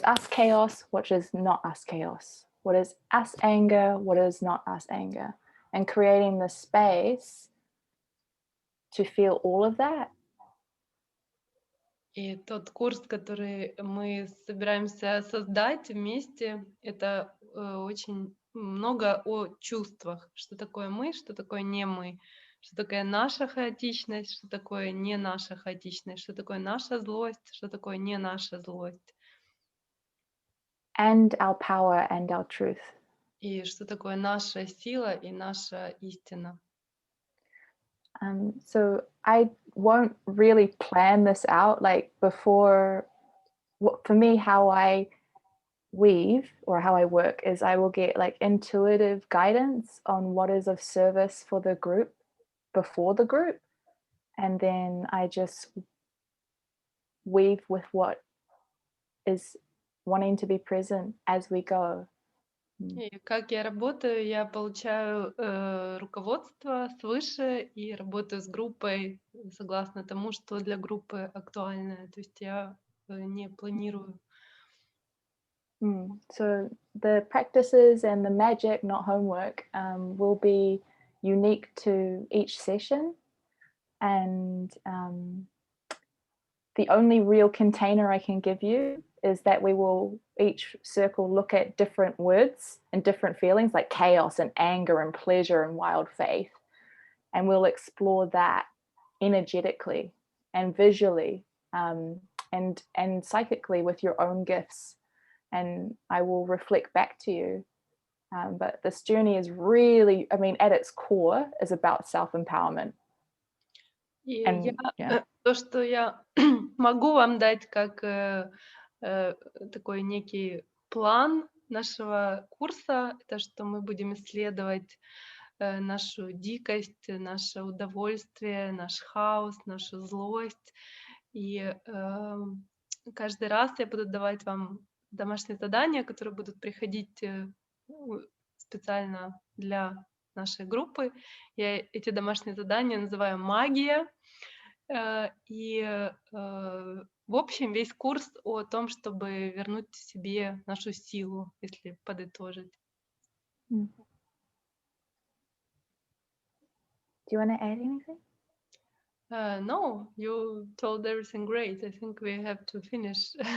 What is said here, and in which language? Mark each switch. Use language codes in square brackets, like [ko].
[en] chaos, what is not us chaos, what is us anger, what is not us anger, and creating the space to feel all of that. [ru] И тот курс, который мы собираемся создать вместе, это очень много о чувствах. Что такое мы, что такое не мы, что такое наша хаотичность, что такое не наша хаотичность, что такое наша злость, что такое не наша злость. [en] And our power and our truth. [ru] И что такое наша сила и наша истина. [en] So I won't really plan this out like before. For me, how I weave or how I work is I will get like intuitive guidance on what is of service for the group before the group, and then I just weave with what is wanting to be present as we go. [ru] И как я работаю, я получаю руководство свыше и работаю с группой согласно тому, что для группы актуально. То есть я не планирую. [en] So the practices and the magic, not homework, will be unique to each session, and the only real container I can give you is that we will each circle look at different words and different feelings like chaos and anger and pleasure and wild faith, and we'll explore that energetically and visually and psychically with your own gifts, and I will reflect back to you. But this journey is really, I mean, at its core is about self-empowerment. [ru] И [en] And, [ru] то, что я могу вам дать как такой некий план нашего курса, это что мы будем исследовать нашу дикость, наше удовольствие, наш хаос, нашу злость. И каждый раз я буду давать вам домашние задания, которые будут приходить специально для нашей группы. Я эти домашние задания называю «Магия». И в общем весь курс о том, чтобы вернуть себе нашу силу, если подытожить. [en] Do you want to add anything? No, you told everything great. I think we have to finish.